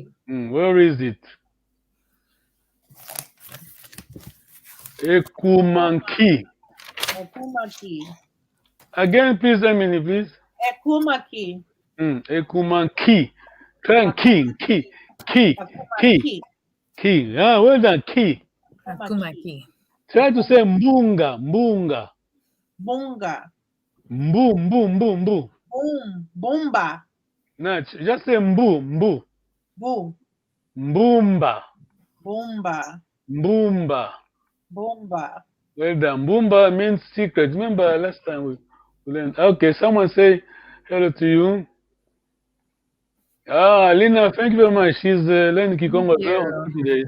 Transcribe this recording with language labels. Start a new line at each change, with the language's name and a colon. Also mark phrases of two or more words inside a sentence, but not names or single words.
English: Where is it? Ekumaki.
Kongo: Ekumaki.
English: Again, please, Emily, please.
Kongo: Ekumaki.
English: Ekumaki. Try and key. Well done, key.
Kongo: Ekumaki.
English: Try to say mbunga.
Kongo: Bunga. Mbu. Bumba.
English: No, just say mbu.
Kongo: Boo. Mbumba. Bumba.
English: Well done. Mbumba means secret. Remember last time we learned. Okay, someone say hello to you. Lina, thank you very much. She's learning Kikongo as well on 20 days.